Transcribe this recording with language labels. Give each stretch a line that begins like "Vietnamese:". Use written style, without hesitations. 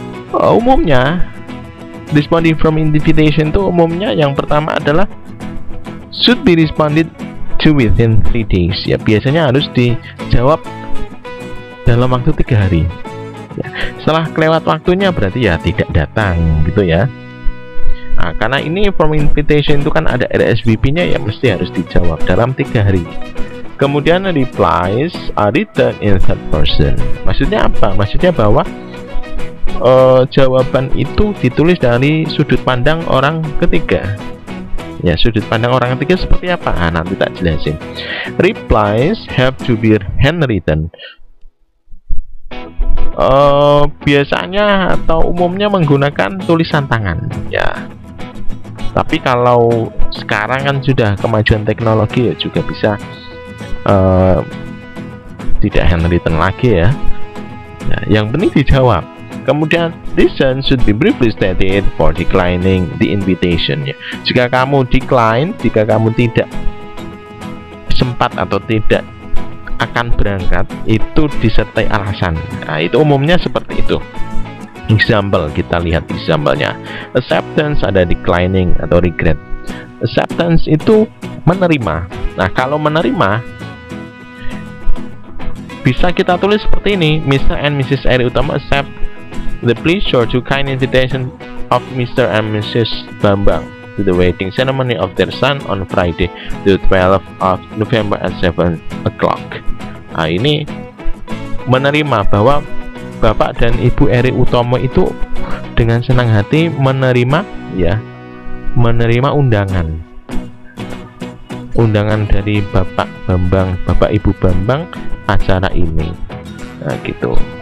English: Umumnya responding from invitation itu umumnya yang pertama adalah should be responded to within 3 days ya.
Indonesian: Biasanya harus dijawab dalam waktu 3 hari ya. Setelah kelewat waktunya berarti ya tidak datang gitu ya. Karena ini form invitation itu kan ada RSVP nya ya, mesti harus dijawab dalam 3 hari.
English: Kemudian replies are written in third person.
Indonesian: Maksudnya apa? Maksudnya bahwa jawaban itu ditulis dari sudut pandang orang ketiga ya. Sudut pandang orang ketiga seperti apa? Nanti tak jelasin.
English: Replies have to be handwritten.
Indonesian: Biasanya atau umumnya menggunakan tulisan tangan ya. Tapi kalau sekarang kan sudah kemajuan teknologi ya, juga bisa tidak handwritten lagi ya. Yang penting dijawab.
English: Kemudian reason should be briefly stated for declining the invitation ya.
Indonesian: Jika kamu decline, jika kamu tidak sempat atau tidak akan berangkat, itu disertai alasan. Itu umumnya seperti itu. Example, kita lihat example-nya. Acceptance ada declining atau regret. Acceptance itu menerima. Nah, kalau menerima bisa kita tulis seperti ini. Mr. and Mrs.
English: Eri Utama accept the pleasure to kind invitation of Mr. and Mrs. Bambang to the wedding ceremony of their son on Friday, the 12th of November at 7 o'clock.
Indonesian: Ini menerima bahwa Bapak dan Ibu Eri Utomo itu dengan senang hati menerima ya, menerima undangan dari Bapak Bambang, Bapak Ibu Bambang acara ini. Gitu.